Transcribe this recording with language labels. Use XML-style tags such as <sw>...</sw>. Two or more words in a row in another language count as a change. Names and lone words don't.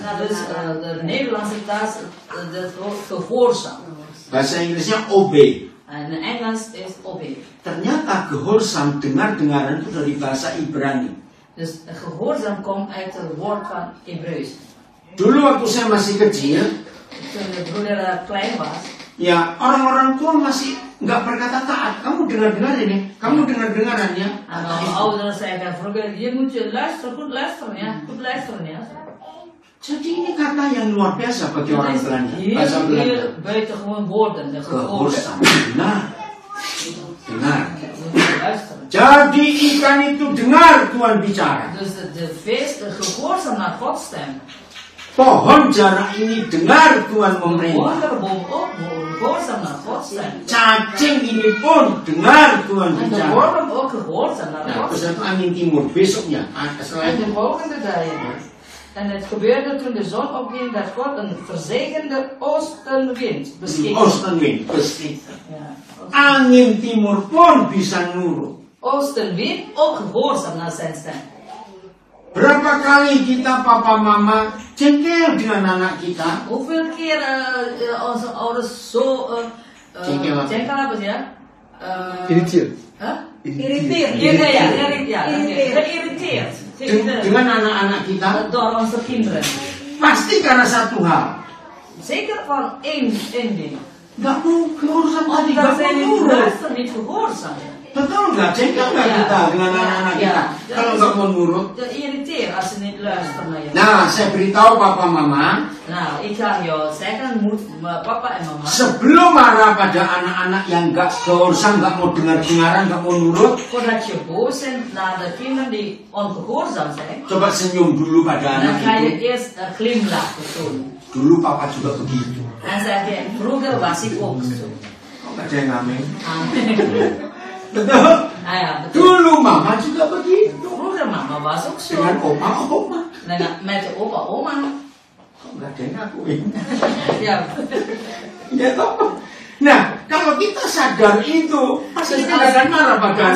<nl>Dus de Nederlandse taal is gehoorzaam.</nl> <id>Bahasa Inggrisnya obey.</id> <nl>En in Engels is obey.</nl> <id>Ternyata gehoorzaam, dengar-dengaran itu dari bahasa Ibrani.</id> <nl>Dus gehoorzaam komt uit het woord van Hebreeuws.</nl> <id>Dulu waktu saya masih kecil,</id> <nl>Toen de broeder klein was,</nl> <id>ya orang-orang tua masih nggak berkata taat. Kamu dengar-dengar ini, kamu dengar-dengaran ya.</id> <nl>en de ouders zeiden vroeger, je moet je luisteren, goed luisteren, ja. Goed luisteren, ja.</nl> <id>Jadi ini kata yang luar biasa bagi orang Belanda. Bahasa Belanda.</id> <nl>Buitengewoon woorden. Gehoorzaam.</nl> <id>Dengar. Jadi ikan itu dengar Tuhan bicara.</id> <nl>Dus de vis gehoorzaam naar Gods stem.</nl> <id>Pohon jarak ini dengar Tuhan memerintah.</id> <nl>Wonderboom ook gehoorzaam naar Gods stem.</nl> <id>Cacing ini pun dengar Tuhan</id> <nl>En de</nl> <id>bicara.</id> <nl>worm ook gehoorzaam naar</nl> <id>Nah,</id> <nl>Gods</nl> <id>terus</id> <nl>stem.</nl> <id>itu angin timur besoknya.</id> <nl>En</nl> <id>Selain</id> <nl>de volgende dagen. En het gebeurde toen de zon opging dat God een verzegende oostenwind beschikte. Oostenwind beschikte. Ja.</nl> <id>Angin timur pun bisa nurut.</id> <nl>Oostenwind ook gehoorzaam naar zijn stem.</nl> <id>Berapa kali kita papa mama jengkel dengan anak kita?</id> <nl>Hoeveel keer onze ouders zo</nl> <id>Jengkel apa? jengkel apa ya?</id> <nl>Irriteerd. Huh? Irriteerd. Geïrriteerd.</nl> <id>Dengan anak-anak kita?</id> <nl>Door onze kinderen.</nl> <id>Pasti karena satu hal.</id> <nl>Zeker van één ding.</nl> <id>Gak mau gehoorzaam tadi,</id> <nl>Omdat</nl> <id>gak</id> <nl>zij</nl> <id>mau</id> <nl>niet</nl> <id>nurut.</id> <nl>luisteren, niet gehoorzaam.</nl> <id>Betul nggak? Jengkel nggak</id> <nl>Ja.</nl> <id>kita dengan anak-anak</id> <nl>Ja.</nl> <id>kita?</id> <nl>Ja.</nl> <id>Kalau nggak mau nurut.</id> <nl>Geïrriteerd als ze niet luisteren naar je.</nl> <id>Nah, saya beritahu papa mama,</id> <nl>Nou, ik ga jou zeggen, moet papa en mama.</nl> <id>sebelum marah pada anak-anak yang nggak gehoorzaam, nggak mau dengar-dengaran, nggak mau nurut,</id> <nl>Voordat je boos bent naar de kinderen die ongehoorzaam zijn,</nl> <id>coba senyum dulu pada</id> <nl>dan</nl> <id>anak</id> <nl>ga je</nl> <id>itu.</id> <nl>eerst een glimlach tonen.</nl> <id>Dulu papa juga begitu.</id> <nl>En zeg je, vroeger was ik ook zo.</nl> <id>Kok nggak ada yang ngamen? Amen. Betul. Ah ja, betul. Dulu mama juga begitu.</id> <nl>Vroeger mama was ook zo.</nl> <id>Dengan oma.</id> <nl>Met de opa, oma.</nl> <id>Kok nggak ada yang ngakuin?</id> <nl>Ja.</nl> <id>Ya toh. Nah, kalau kita sadar itu, pasti kita akan marah pada anak</id>